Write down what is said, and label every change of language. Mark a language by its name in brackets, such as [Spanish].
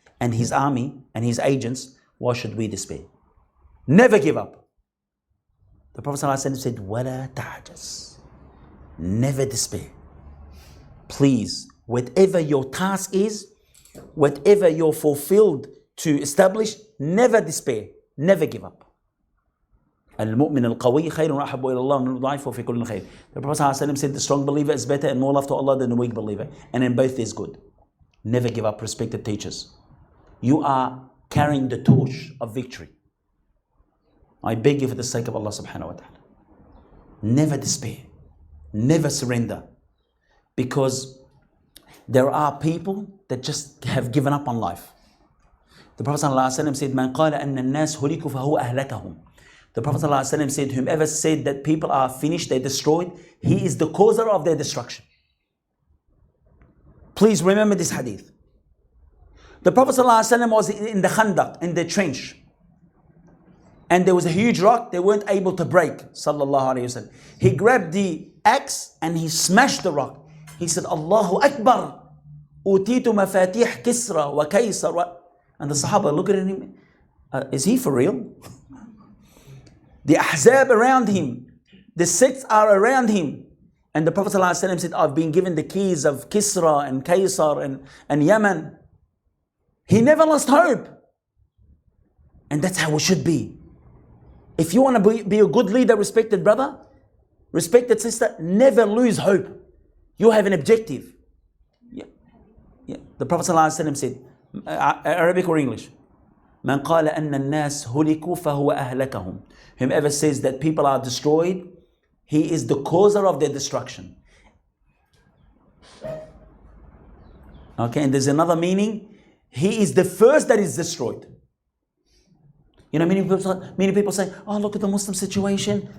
[English] And his army and his agents, why should we despair? Never give up. The Prophet ﷺ said, [Arabic] وَلَا تَعْجَزْ. [English] Never despair. Please, whatever your task is, whatever you're fulfilled to establish, never despair. Never give up. [Arabic] المؤمن القوي خير وأحب إلى الله من الضعيف وفي كل خير. [English] The Prophet ﷺ said the strong believer is better and more love to Allah than the weak believer. And in both there's good. Never give up, respected teachers. You are carrying the torch of victory. I beg you for the sake of Allah subhanahu wa ta'ala. Never despair. Never surrender. Because there are people that just have given up on life. The Prophet ﷺ said, [Arabic] من قال أن الناس هلكوا فهو أهلكهم. [English] The Prophet ﷺ said, whomever said that people are finished, they're destroyed, he is the causer of their destruction. Please remember this hadith. The Prophet ﷺ was in the Khandaq, in the trench. And there was a huge rock they weren't able to break. Sallallahu alayhi wasallam. He grabbed the axe and he smashed the rock. He said, Allahu Akbar. [Arabic] Utitu mafatih Kisra wa Kaysar. [English] And the Sahaba look at him. Is he for real? The Ahzab around him. The sects are around him. And the Prophet ﷺ said, I've been given the keys of Kisra and Kaysar and Yemen. He never lost hope. And that's how it should be. If you want to be a good leader, respected brother, respected sister, never lose hope. You have an objective. Yeah. The Prophet ﷺ said, Arabic or English? [Arabic] من قال أن الناس هلكوا فهو أهلكهم. [English] Whomever says that people are destroyed, he is the causer of their destruction. Okay, and there's another meaning. He is the first that is destroyed. You know, many people say, oh, look at the Muslim situation.